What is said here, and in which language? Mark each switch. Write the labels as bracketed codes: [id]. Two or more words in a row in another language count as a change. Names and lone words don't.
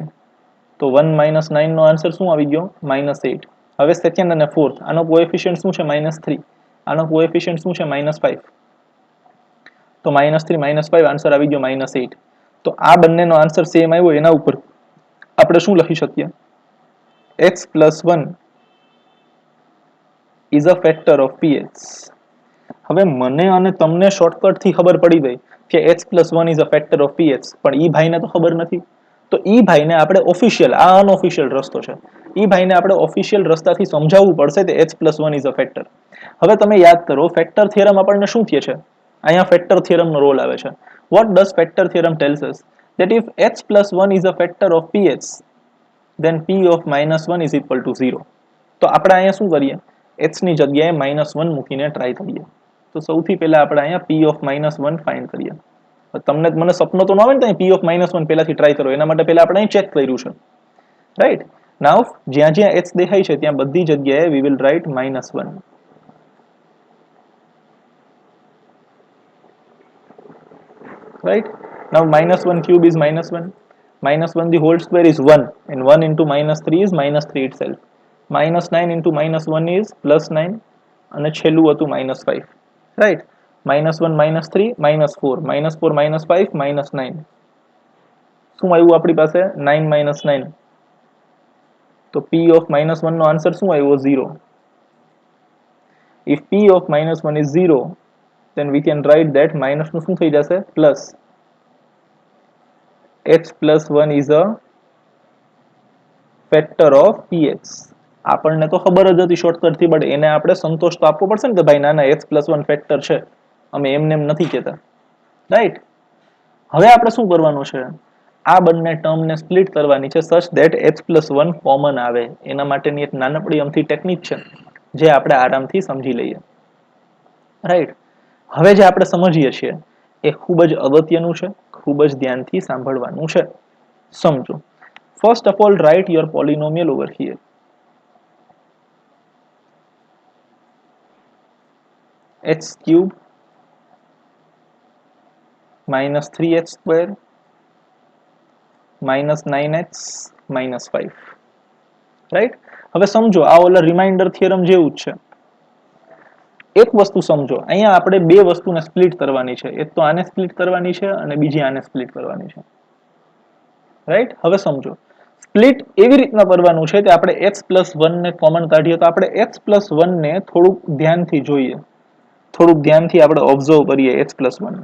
[gu] તો 1 -9 નો આન્સર શું આવી ગયો -8. હવે સેકન્ડ અને ફોર્થ, આનો કોએફિશિયન્ટ શું છે -3, આનો કોએફિશિયન્ટ શું છે -5. તો -3 -5 આન્સર આવી ગયો -8. તો આ બંનેનો આન્સર સેમ આવ્યો, એના ઉપર આપણે શું લખી શકીએ, [en] x + 1 is a factor of px. [gu] હવે મને અને તમને શોર્ટકટ થી ખબર પડી ગઈ કે [en] x + 1 is a factor of px, [gu] પણ ઈ ભાઈને તો ખબર નથી. તો ઈ ભાઈને આપણે ઓફિશિયલ, આ અનઓફિશિયલ રસ્તો છે, ઈ ભાઈને આપણે ઓફિશિયલ રસ્તાથી સમજાવવું પડશે કે [en] x + 1 is a factor. [gu] હવે તમે યાદ કરો, [en] factor theorem [gu] આપણને શું કહે છે, અહીંયા ફેક્ટર થિયરમનો રોલ આવે છે. [en] what does factor theorem tells us? that if x + 1 is a factor of px, then p of -1 is equal to 0. [gu] તો આપણે અહીંયા શું કરીએ, x ની જગ્યાએ -1 મૂકીને ટ્રાય કરીએ. તો સૌથી પહેલા આપણે અહીંયા [en] p of -1 [gu] ફાઇન્ડ કરીએ. તમને મને સપનો તો ન આવે ને ત્યાં [en] p of -1 [gu] પહેલાથી ટ્રાય કરો, એના માટે પહેલા આપણે અહીં ચેક કર્યું છે. [en] Right, now [gu] જ્યાં જ્યાં x દેખાય છે ત્યાં બધી જગ્યાએ [en] we will write -1. right, now -1 cube is -1, -1 the whole square is 1, and 1 into -3 is -3 itself. -9 into -1 is +9 [gu] અને છેલ્લું હતું -5. [en] right, -1 -3 -4 -4 -5 -9. [gu] શું આવ્યું આપણી પાસે 9 -9. તો [en] p of -1 [gu] નો આન્સર શું આવ્યો 0. [en] if p of -1 is 0, then we can write that minus [gu] નું શું થઈ જશે પ્લસ. [en] x + 1 is a factor of px. [gu] આપણને તો ખબર જ હતી શોર્ટકટ થી, બટ એને આપણે સંતોષ તો આપવો પડશે ને કે ભાઈ ના ના x + 1 ફેક્ટર છે, અમે એમને એમ નથી કહેતા. રાઈટ, હવે આપણે શું કરવાનું છે, આ બંને ટર્મને સ્પ્લિટ કરવાની છે [en] such that [gu] x + 1 કોમન આવે. એના માટેની એક નાનકડી અમથી ટેકનિક છે. જે આપણે આરામથી સમજી લઈએ, રાઈટ. હવે જે આપણે સમજીએ છીએ એ ખૂબ જ અગત્યનું છે, ખૂબ જ ધ્યાનથી સાંભળવાનું છે. સમજો. [en] First of all write your polynomial over here. x cube minus 3x square minus 9x minus 5. [gu] રાઈટ. હવે સમજો આ ઓલા [en] remainder theorem [gu] જેવું જ છે. એક વસ્તુ સમજો, અહીંયા આપણે બે વસ્તુને સ્પ્લિટ કરવાની છે. એક તો આને સ્પ્લિટ કરવાની છે અને બીજી આને સ્પ્લિટ કરવાની છે, રાઈટ. હવે સમજો સ્પ્લિટ એવી રીતના કરવાનું છે કે આપણે x+1 ને કોમન કાઢીએ તો આપણે x+1 ને થોડુંક ધ્યાનથી જોઈએ, થોડુંક ધ્યાનથી આપણે ઓબ્ઝર્વ કરીએ x+1.